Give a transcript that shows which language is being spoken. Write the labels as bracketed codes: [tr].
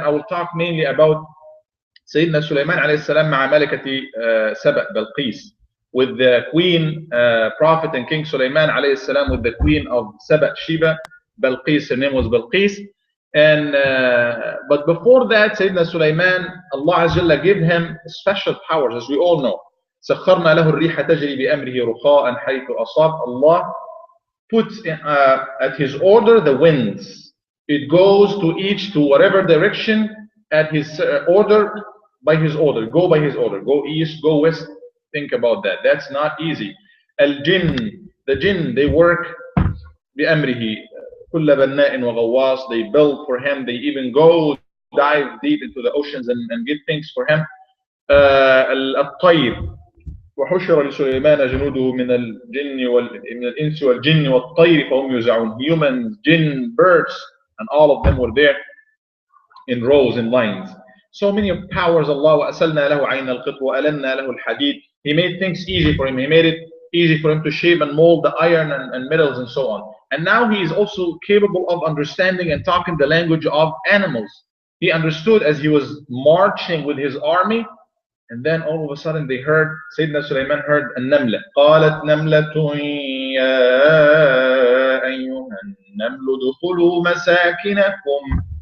[en] I will talk mainly about Sayyidina Sulaiman alayhi salam [ar] مع ملكة [en] Saba, Balqis, with the queen, prophet and king Sulaiman alayhi salam, with the queen of Saba, Sheba, Balqis. Her name was Balqis. And but before that, Sayyidina Sulaiman, Allah Azza wa Jalla gave him special powers, as we all know. [ar] سخرنا له الريح تجري بأمره رخاء حيث أصاب. [en] Allah puts at his order the winds. It goes to whatever direction at his order, by his order. Go by his order. Go east, go west. Think about that. That's not easy. Al-jinn, the jinn, they work [ar] بأمره كل بناء وغواص. [en] They build for him. They even go dive deep into the oceans and get things for him. [ar] الطير وحشر لسليمان جنوده من الإنس والجن والطير فهم يوزعون. [en] Humans, jinn, birds, and all of them were there in rows, in lines. So many powers. [ar] Allah وأسلنا له عين القط وألنا له الحديد. [en] He made things easy for him. He made it easy for him to shape and mold the iron and metals and so on. And now he is also capable of understanding and talking the language of animals. He understood as he was marching with his army. And then all of a sudden they heard, Sayyidina Sulaiman heard النملة. [ar] قالت نملة يا أيها النمل ادخلوا مساكنكم.